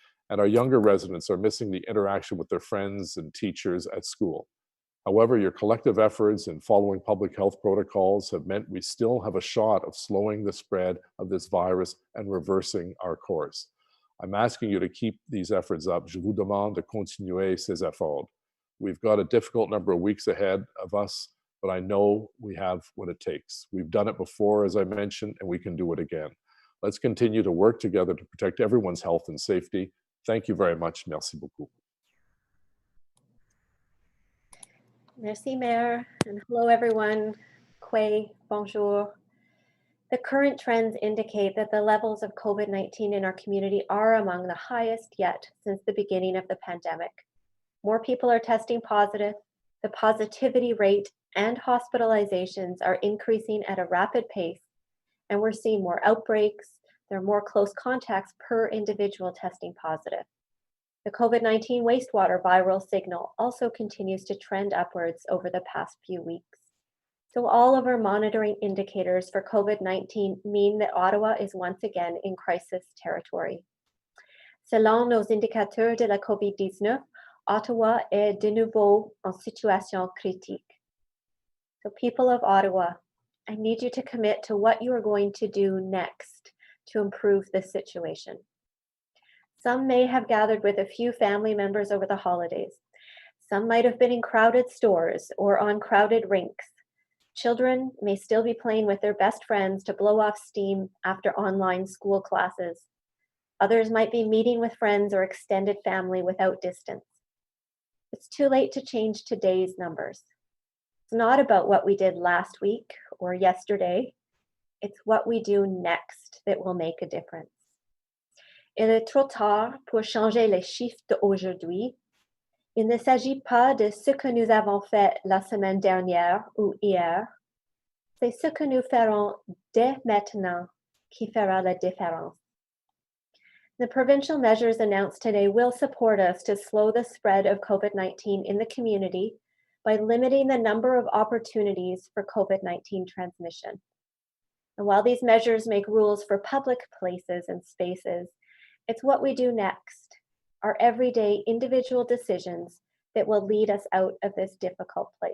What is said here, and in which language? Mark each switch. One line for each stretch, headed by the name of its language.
English: And our younger residents are missing the interaction with their friends and teachers at school. However, your collective efforts in following public health protocols have meant we still have a shot of slowing the spread of this virus and reversing our course. I'm asking you to keep these efforts up.
French: Je vous demande de continuer ces efforts.
English: We've got a difficult number of weeks ahead of us, but I know we have what it takes. We've done it before, as I mentioned, and we can do it again. Let's continue to work together to protect everyone's health and safety. Thank you very much.
French: Merci beaucoup.
English: Merci, Mayor, and hello, everyone. Quay, bonjour. The current trends indicate that the levels of COVID-19 in our community are among the highest yet since the beginning of the pandemic. More people are testing positive, the positivity rate and hospitalizations are increasing at a rapid pace, and we're seeing more outbreaks. There are more close contacts per individual testing positive. The COVID-19 wastewater viral signal also continues to trend upwards over the past few weeks. So all of our monitoring indicators for COVID-19 mean that Ottawa is once again in crisis territory.
French: Selon nos indicateurs de la COVID-19, Ottawa est de nouveau en situation critique.
English: So people of Ottawa, I need you to commit to what you are going to do next to improve this situation. Some may have gathered with a few family members over the holidays. Some might have been in crowded stores or on crowded rinks. Children may still be playing with their best friends to blow off steam after online school classes. Others might be meeting with friends or extended family without distance. It's too late to change today's numbers. It's not about what we did last week or yesterday. It's what we do next that will make a difference.
French: Il est trop tard pour changer les chiffres d'aujourd'hui. Il ne s'agit pas de ce que nous avons fait la semaine dernière ou hier. C'est ce que nous ferons dès maintenant qui fera la différence.
English: The provincial measures announced today will support us to slow the spread of COVID-19 in the community by limiting the number of opportunities for COVID-19 transmission. And while these measures make rules for public places and spaces, it's what we do next, our everyday individual decisions that will lead us out of this difficult place.